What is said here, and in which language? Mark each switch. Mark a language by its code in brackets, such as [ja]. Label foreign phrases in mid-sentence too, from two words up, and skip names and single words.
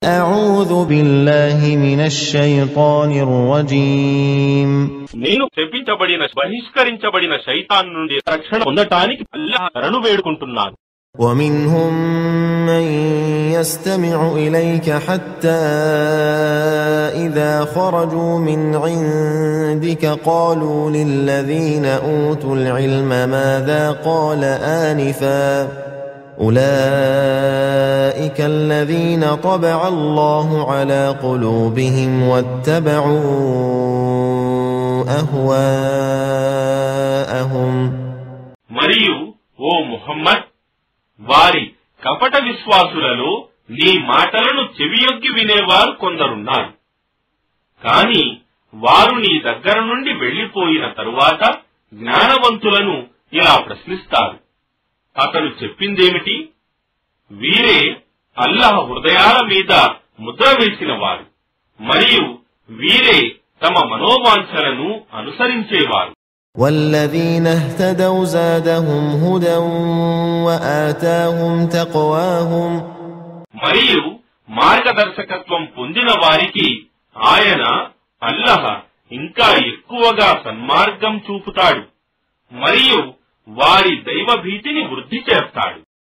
[ar] أعوذ بالله من الشيطان الرجيم [te] నేను శపించబడిన బహిష్కరించబడిన శైతాన్ నుండి రక్షణ పొందటానికి అల్లాహ్ శరణు వేడుకుంటున్నాను. [ar] ومنهم من يستمع إليك حتى إذا خرجوا من عندك قالوا للذين أوتوا العلم ماذا قال آنفا أولئك الذين طبع الله على قلوبهم واتبعوا أهواءهم [te] మరియు ఓ ముహమ్మద్ వారి కపట విశ్వాసులలో నీ మాటలను చెవియొగ్గి వినేవారు కొందరున్నారు. కాని వారు నీ దగ్గర నుండి వెళ్లిపోయిన తరువాత జ్ఞానవంతులను ఇలా ప్రశ్నిస్తారు, అతను చెప్పిందేమిటి? వీరే అల్లాహ్ హృదయాల మీద ముద్ర వేసిన వారు మరియు వీరే తమ మనోవాంఛలను అనుసరించేవారు. [ar] والذين اهتدوا زادهم هدى وآتاهم تقواهم [te] మరియు మార్గదర్శకత్వం పొందిన వారికి ఆయన అల్లాహ్ ఇంకా ఎక్కువగా సన్మార్గం చూపుతాడు మరియు వారి దైవ భీతిని వృద్ధి చేస్తాడు.